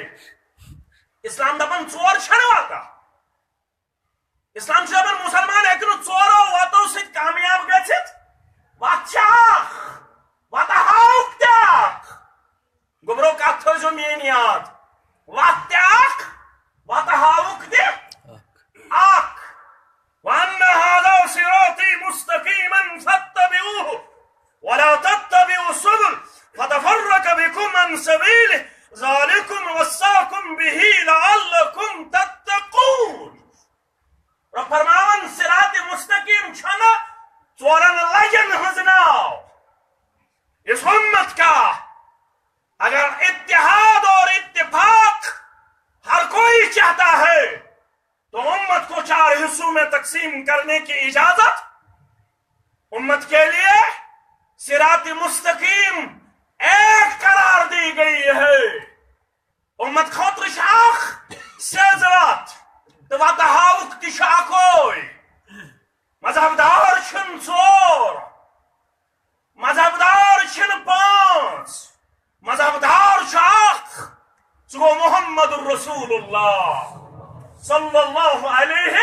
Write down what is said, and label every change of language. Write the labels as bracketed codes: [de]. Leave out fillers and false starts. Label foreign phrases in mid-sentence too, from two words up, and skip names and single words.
[ks] اسلام دپان ژور چھنہٕ وتہٕ، اسلام چھُ دپان مسلمان ہیٚکہِ نہٕ ژورو وتو سۭتۍ کامیاب گٔژھِتھ. وتھ چھِ اکھ، وتہٕ ہاوُکھ تہِ اکھ. گوٚبرو کتھ تھٲیزیو میٲنۍ یاد، وتھ تہِ اکھ، وتہٕ ہاوُکھ تہِ اکھ. [ar] وَأَنَّ هَذَا صِرَاطِي مُسْتَقِيمًا فَاتَّبِعُوهُ وَلَا تَتَّبِعُوا السُّبُلَ فَتَفَرَّقَ بِكُمْ عَنْ سَبِيلِهِ ذَلِكُمْ وَصَّاكُمْ بِهِ لَعَلَّكُمْ تَتَّقُونَ. [ks] رب فرماون صراط مستقیم چھنہ ژورن لجن ہنز ناو. [ur] اس امت کا اگر اتحاد اور اتفاق ہر کوئی چاہتا ہے تو امت کو 4 حصوں میں تقسیم کرنے کی اجازت امت کے لیے صراط مستقیم ایک قرار دی گئی ہے. [ks] امت خاطر چھ اخ سیزوات تو وتہ ہاوُکھ تہِ چھُ اکوے. مذہب دار چھن ژور، مذہب دار چھن 5، مذہب دار چھُ اکھ، سُہ گوٚو [ar] محمد رسول اللہ صلی اللہ علیہ.